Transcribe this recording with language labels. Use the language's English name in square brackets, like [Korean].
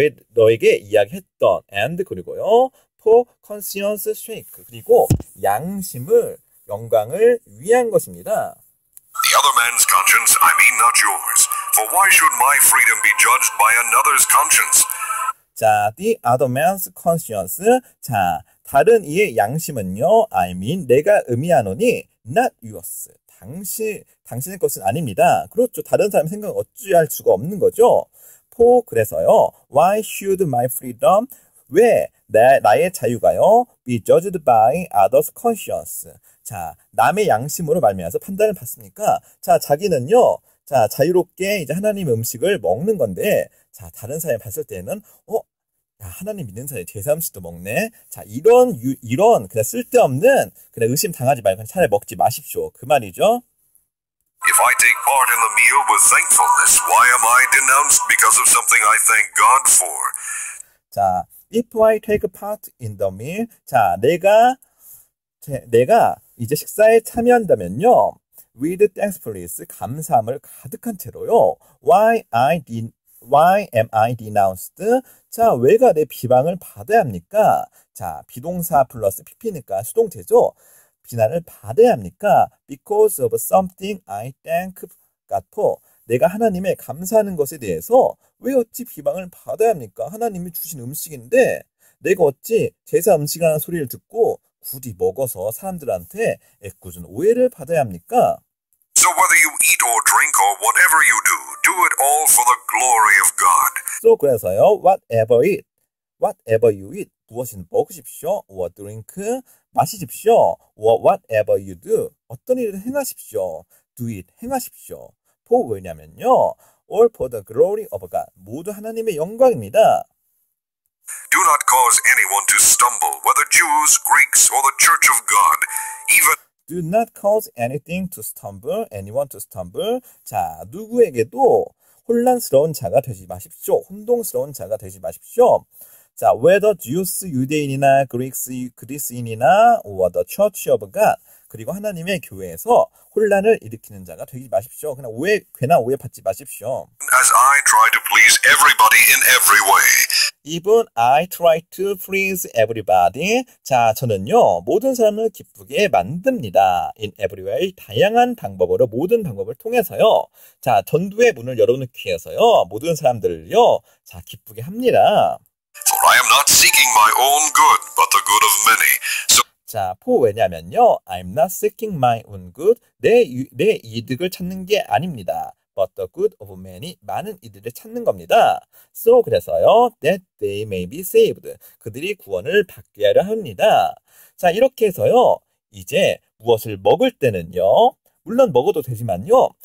[Korean] 너에게 이야기했던 [English] and [Korean] 그리고요. [English] For conscience sake. [Korean] 그리고 양심을 영광을 위한 것입니다. [English] The other man's conscience, I mean not yours. For why should my freedom be judged by another's conscience? [Korean] 자, [English] the other man's conscience. [Korean] 자, 다른 이의 양심은요. [English] I mean, [Korean] 내가 의미하노니 [English] not yours. [Korean] 당신의 것은 아닙니다. 그렇죠. 다른 사람의 생각은 어찌할 수가 없는 거죠. [English] for [Korean] 그래서요. [English] Why should my freedom? [Korean] 왜 나의 자유가요? [English] be judged by others' conscience. [Korean] 자, 남의 양심으로 말미암아서 판단을 받습니까? 자, 자기는요. 자, 자유롭게 이제 하나님의 음식을 먹는 건데, 자, 다른 사람이 봤을 때는, 야, 하나님 믿는 사람이 제사 음식도 먹네? 자, 이런, 그냥 쓸데없는, 그냥 의심 당하지 말고 차라리 먹지 마십시오. 그 말이죠. [English] If I take part in the meal with thankfulness, why am I denounced because of something I thank God for? [Korean] 자, [English] if I take part in the meal, [Korean] 자, 내가 이제 식사에 참여한다면요. [English] with thankfulness, [Korean] 감사함을 가득한 채로요. [English] Why am I denounced? [Korean] 자, 왜가 내 비방을 받아야 합니까? 자, 비동사 플러스 pp니까 수동태죠. 비난을 받아야 합니까? [English] Because of something I thank God for. [Korean] 내가 하나님의 감사하는 것에 대해서 왜 어찌 비방을 받아야 합니까? 하나님이 주신 음식인데 내가 어찌 제사 음식이라는 소리를 듣고 굳이 먹어서 사람들한테 애꿎은 오해를 받아야 합니까? [English] So whether you eat or drink or whatever you do, do it all for the glory of God. So [Korean] 그래서요, [English] whatever you eat, [Korean] 무엇이든 먹으십시오. [English] or drink, [Korean] 마시십시오. [English] or whatever you do, [Korean] 어떤 일을 행하십시오. [English] do it, [Korean] 행하십시오. [English] for [Korean] 왜냐면요, [English] all for the glory of God, [Korean] 모두 하나님의 영광입니다. [English] Do not cause anyone to stumble, whether Jews, Greeks, or the church of God, even Do not cause anyone to stumble. [Korean] 자, 누구에게도 혼란스러운 자가 되지 마십시오. 혼동스러운 자가 되지 마십시오. [English] 자, whether Jews, [Korean] 유대인이나 그리스인이나 [English] or the church of God. [Korean] 그리고 하나님의 교회에서 혼란을 일으키는 자가 되지 마십시오. 그냥 괜한 오해 받지 마십시오. [English] as I try to please everybody in every way. Even I try to please everybody. [Korean] 자, 저는요, 모든 사람을 기쁘게 만듭니다. [English] In every way. [Korean] 다양한 방법으로, 모든 방법을 통해서요. 자, 전도의 문을 열어놓기 위해서요. 모든 사람들을요, 자, 기쁘게 합니다. [English] For I am not seeking my own good, but the good of many. So [Korean] 자, 왜냐면요. [English] I'm not seeking my own good. [Korean] 내 이득을 찾는 게 아닙니다. [English] But the good of many. [Korean] 많은 이들을 찾는 겁니다. [English] So, [Korean] 그래서요. [English] That they may be saved. [Korean] 그들이 구원을 받게 하려 합니다. 자, 이렇게 해서요. 이제 무엇을 먹을 때는요. 물론 먹어도 되지만요.